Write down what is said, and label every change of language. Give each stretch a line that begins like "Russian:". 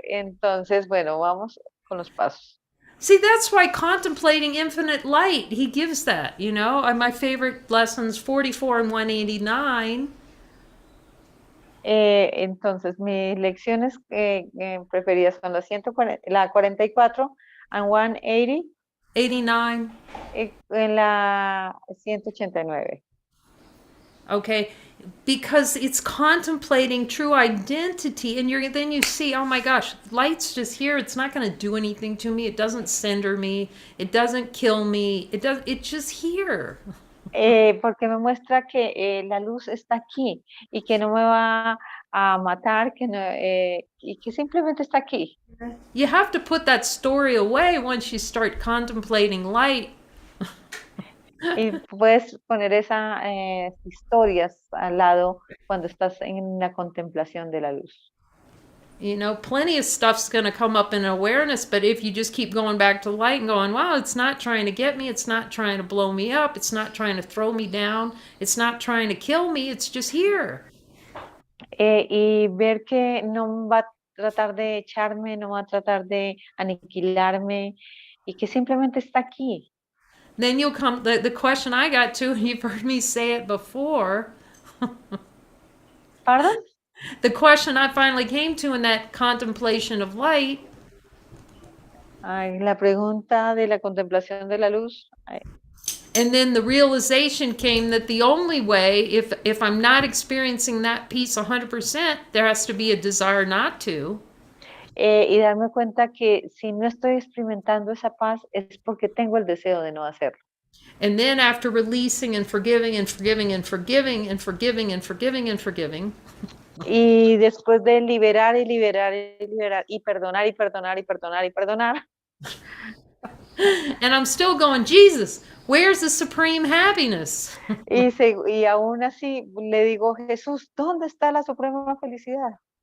Spanish: Entonces, bueno, vamos con los pasos.
English: See, that's why contemplating infinite light, he gives that, you know. My favorite lessons, 44 and 189.
Spanish: Entonces, mis lecciones preferidas son la 44 and 180 89. En la 189.
English: Okay, because it's contemplating true identity, and then you see, oh my gosh, light's just here. It's not going to do anything to me. It doesn't cinder me. It doesn't kill me. It's just here.
Spanish: Porque me muestra que la luz está aquí y que no me va a matar, y que simplemente está aquí.
English: You have to put that story away once you start contemplating light.
Spanish: Y puedes poner esas historias al lado cuando estás en la contemplación de la luz.
English: You know, plenty of stuff's going to come up in awareness, but if you just keep going back to light and going, wow, it's not trying to get me, it's not trying to blow me up, it's not trying to throw me down, it's not trying to kill me, it's just here.
Spanish: Y ver que no va a tratar de echarme, no va a tratar de aniquilarme y que simplemente está aquí.
English: Then you'll come, the question I got to, and you've heard me say it before. ¿Pardon? The question I finally came to in that contemplation of light.
Spanish: Ay, la pregunta de la contemplación de la luz. Ay.
English: And then the realization came that the only way, if I'm not experiencing that peace 100%, there has to be a desire not to.
Spanish: Y darme cuenta que si no estoy experimentando esa paz es porque tengo el deseo de no hacerlo.
English: And then after releasing and forgiving and forgiving and forgiving and forgiving and forgiving and forgiving.
Spanish: Y después de liberar y liberar y liberar y perdonar y perdonar y perdonar y perdonar.
English: And I'm still going, Jesus, where's the supreme happiness?
Spanish: Y aún así le digo, Jesús, ¿dónde está la suprema felicidad?